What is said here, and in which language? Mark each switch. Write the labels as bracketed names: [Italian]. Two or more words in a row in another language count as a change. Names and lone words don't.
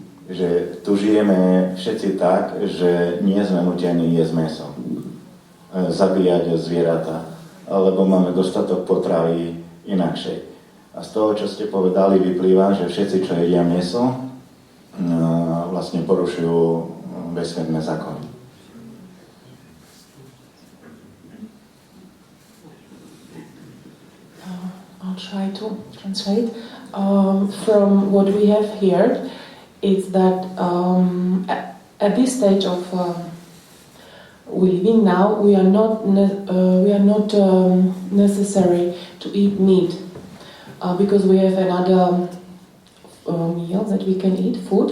[Slovak] že tu žijeme všetci tak, že nie sme nutení jesť mäso, zabíjať zvieratá, lebo máme dostatok potravy inakšej. A z toho, čo ste povedali, vyplýva, že všetci, čo jedia mäso, vlastne porušujú vesmírne zákony. [English] I'll try to translate. From what we have heard, is that at this stage of we living now, we are not necessary to eat meat because we have another meal that we can eat, food.